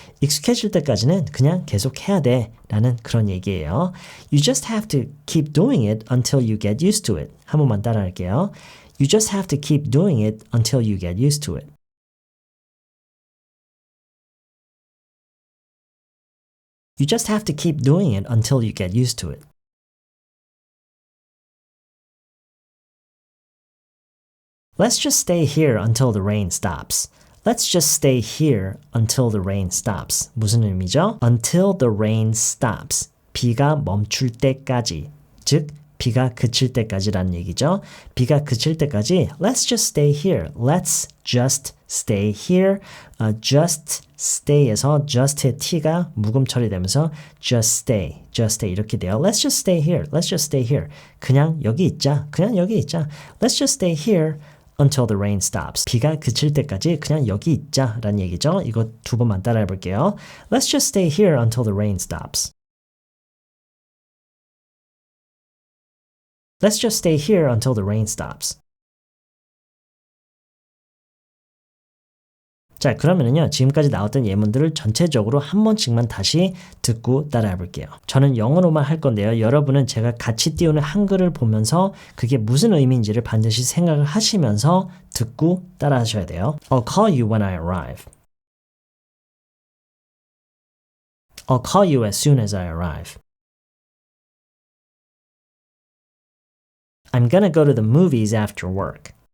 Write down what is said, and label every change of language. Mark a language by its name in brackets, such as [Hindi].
[Korean] 익숙해질 때까지는 그냥 계속 해야 돼. 라는 그런 얘기예요. [English] You just have to keep doing it until you get used to it. [Korean] 한 번만 따라 할게요. [English] You just have to keep doing it until you get used to it. You just have to keep doing it until you get used to it. Let's just stay here until the rain stops. Let's just stay here until the rain stops. [Korean] 무슨 의미죠? [English] Until the rain stops. [Korean] 비가 멈출 때까지. 즉, 비가 그칠 때까지라는 얘기죠. 비가 그칠 때까지 [English] Let's just stay here. Let's just stay here. just stay [Korean] 에서 just의 t가 묵음 처리되면서 just stay 이렇게 돼요. [English] Let's just stay here. Let's just stay here. [Korean] 그냥 여기 있자. 그냥 여기 있자. [English] Let's just stay here until the rain stops. [Korean] 비가 그칠 때까지 그냥 여기 있자 라는 얘기죠. 이거 두 번만 따라해 볼게요. [English] Let's just stay here until the rain stops. Let's just stay here until the rain stops. [Korean] 자, 그러면은요, 지금까지 나왔던 예문들을 전체적으로 한 번씩만 다시 듣고 따라해 볼게요. 저는 영어로만 할 건데요. 여러분은 제가 같이 띄우는 한글을 보면서 그게 무슨 의미인지를 반드시 생각을 하시면서 듣고 따라 하셔야 돼요. [English] I'll call you when I arrive. I'll call you as soon as I arrive. I'm gonna go to the movies after work.